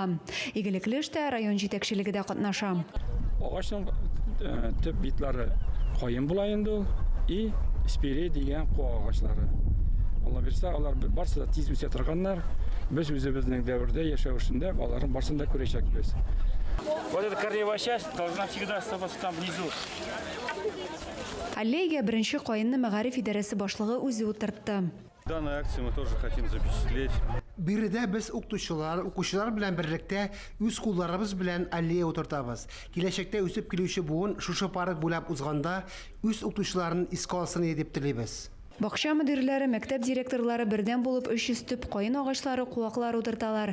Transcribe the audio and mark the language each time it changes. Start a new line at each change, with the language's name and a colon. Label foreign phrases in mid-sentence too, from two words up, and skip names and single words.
Tatar: Игелекле эштә район җитәкчелеге дә катнаша. Агачның төп битләре кайын була инде и спире дигән куа агачлары. Алла бирсә, алар барсы да тиз үсә торганнар. Без үзебезнең дәвердә яшәүшендә аларның барсын да күрәчәкбез.
Russian: Вот эта корневая часть должна всегда оставаться там внизу.
Tatar: Аллеяга беренче кайынны мәгариф идарәсе башлыгы үзе утыртты.
Russian: Данную акцию мы тоже хотим запечатлеть.
Tatar: Биредә без укучылар белән берлектә үз кулларыбыз белән аллея утыртабыз. Киләчәктә үсеп килүче буын шушы парк буйлап узганда үз укучыларын искә алсын дип телибез. Бакча мөдирләре, мәктәп директорлары бердән булып 300 төп кайын агачлары, куаклар утырталар.